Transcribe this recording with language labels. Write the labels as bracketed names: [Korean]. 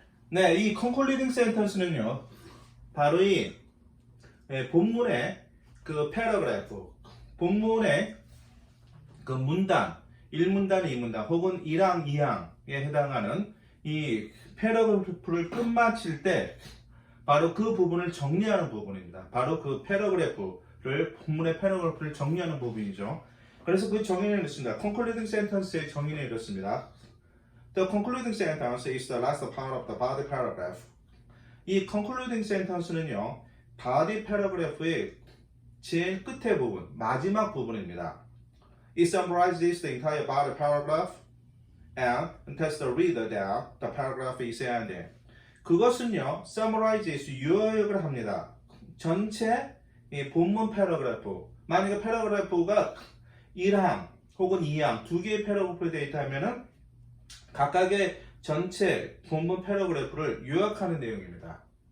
[Korean] 네, 이 concluding sentence는요, 바로 이 본문의 그 패러그래프, 본문의 그 문단, 1문단, 2문단 혹은 1항, 2항에 해당하는 이 패러그래프를 끝마칠 때 바로 그 부분을 정리하는 부분입니다. 바로 그 본문의 패러그래프를 정리하는 부분이죠. 그래서 그 정의는 이렇습니다. concluding sentence의 정의는 이렇습니다. [English] The concluding sentence is the last part of the body paragraph. [Korean] 이 concluding sentence는요, body paragraph의 제일 끝의 부분, 마지막 부분입니다. [English] It summarizes the entire body paragraph and tells the reader that the paragraph is ending. [Korean] 그것은요, summarizes, 요약을 합니다. 전체 이 본문 패러그래프, 만약에 패러그래프가 1항 혹은 2항, 두 개의 패러그래프로 되어 있다면은 각각의 전체 본문 패러그래프를 요약하는 내용입니다.